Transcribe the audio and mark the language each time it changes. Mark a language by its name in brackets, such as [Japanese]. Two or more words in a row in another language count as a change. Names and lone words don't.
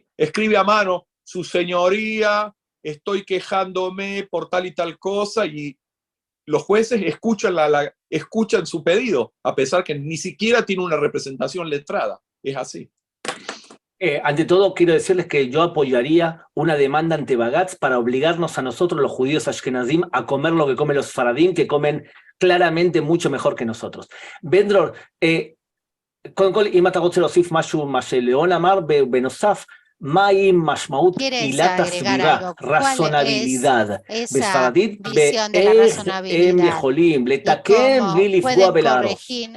[Spanish] Escribe a mano, su señoría, estoy quejándome por tal y tal cosa, y los jueces escuchan su pedido, a pesar que ni siquiera tiene una representación letrada. Es así. Ante todo, quiero decirles que yo apoyaría una demanda ante Bagatz para obligarnos a nosotros, los judíos ashkenazim, a comer lo que comen los faradim, que comen claramente mucho mejor que nosotros. [Hebrew] בן-דרור, קודם כל, אם אתה רוצה להוסיף משהו, מה שליאון אמר, בנוסף, מהי משמעות עילת הסבירה, רצונבילidad, בספרדית, באיך הם יכולים לתקן בלי לפגוע ולהרוס.